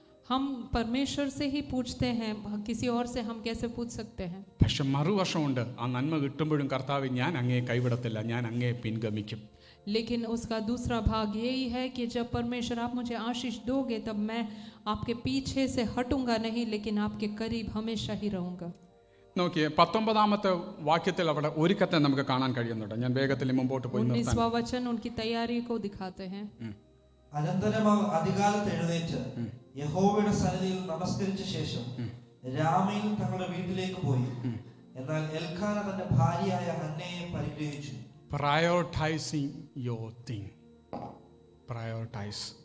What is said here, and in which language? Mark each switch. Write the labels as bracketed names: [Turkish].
[Hindi] हम परमेश्वर से ही पूछते हैं, किसी और से हम कैसे पूछ सकते हैं? [Malayalam] പക്ഷെ മറുവശമുണ്ട്, ആ നന്മ കിട്ടുമ്പോഴും കർത്താവ് ഞാൻ അങ്ങയെ കൈവിടത്തില്ല, ഞാൻ അങ്ങയെ പിൻഗമിക്കും. [Hindi] लेकिन उसका दूसरा भाग यही है कि जब परमेश्वर आप मुझे आशीष दोगे तब मैं आपके पीछे से हटूंगा नहीं, लेकिन आपके करीब हमेशा ही रहूंगा. [Malayalam] നോക്കിയേ 19ാമത്തെ വാക്യത്തിൽ അവിടെ ഒരുക്കത്തെ നമുക്ക് കാണാൻ കഴിയുന്നുണ്ട്. ഞാൻ വേഗത്തിൽ മുമ്പോട്ട് പോയി [Hindi] 19वां वचन उनकी तैयारी को दिखाते हैं. [Malayalam] അനന്തരം അവർ അതികാലത്ത് എഴുന്നേറ്റ് യഹോവയുടെ സന്നിധിയിൽ നമസ്കരിച്ച ശേഷം രാമയിൽ തങ്ങളുടെ വീട്ടിലേക്ക് പോയി. എന്നാൽ എൽക്കാന തന്റെ ഭാര്യയായ ഹന്നയെ പരിഗ്രഹിച്ചു. [English] Prioritising your thing. Prioritise.